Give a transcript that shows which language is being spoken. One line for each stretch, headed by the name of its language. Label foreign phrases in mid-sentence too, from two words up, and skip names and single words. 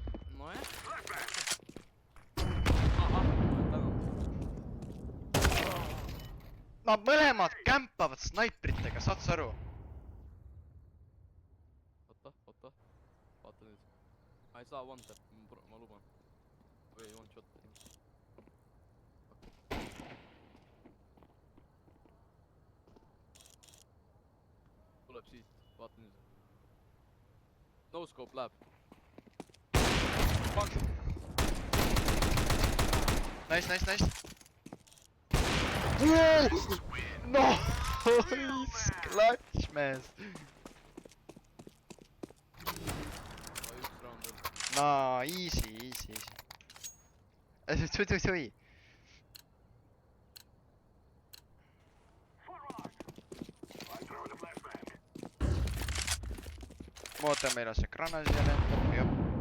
Estonian: Nojah. Ahah, tänan. Nad mõlemad kämpavad snaipritega, saad sa aru? Oota. Vaata nüüd. Ma ei saa
English: one tap,
Estonian: ma luban. Või
English: one shot.
Estonian: Tuleb siit, vaata nüüd.
English: No scope läheb. Fuck! Nice. Nice! Clutch,
Estonian: mees! Üks round veel. Naa, easy. Tui. Ma ootan, meil on see grana siia lendab, jah.